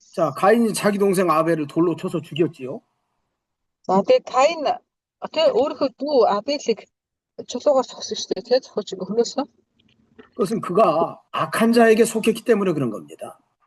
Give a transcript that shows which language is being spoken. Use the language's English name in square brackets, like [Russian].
[Korean] 가인이 자기 동생 아벨을 돌로 쳐서 죽였지요. [Mongolian] За тэгээ Каин тэгээ өөрийнхөө дүү Абелийг чулуугаар зогсон шүү дээ. Тэгээ зохиож ингээ хөнөөсөн. [Korean] 그것은 그가 악한 자에게 속했기 때문에 그런 겁니다.